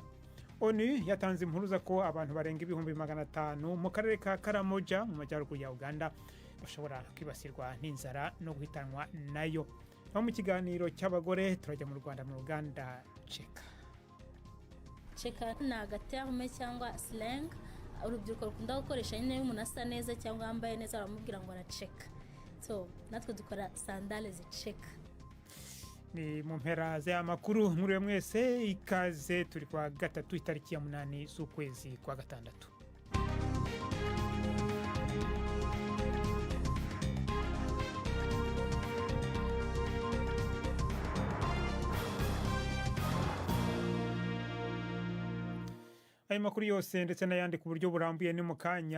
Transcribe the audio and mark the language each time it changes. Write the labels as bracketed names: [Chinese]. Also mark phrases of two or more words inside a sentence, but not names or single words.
[Kinyarwanda] ONU yatanze impuruza ko abantu barenga ibihumbi 500 mu karere ka Karamoja mu majyaruguru ya Uganda bashobora kwibasirwa n'inzara no guhitanwa nayo. Aho mu kiganiro cy'abagore turajya mu Rwanda mu Uganda Cheka. Cheka ni agaterme cyangwa slang urubyiruko rukunda gukoresha nyine y'umuntu asa neza cyangwa yambaye neza baramubwira ngo araceka. So natwe dukora sandale ziceka. Ni mu mpera z'amakuru muri mwese ikaze turi kwa gatatu itariki ya 8 z'ukwezi kwa gatandatu. Ayo makuru yose ndetse n'ayandi ku buryo burambuye ni mu kanya.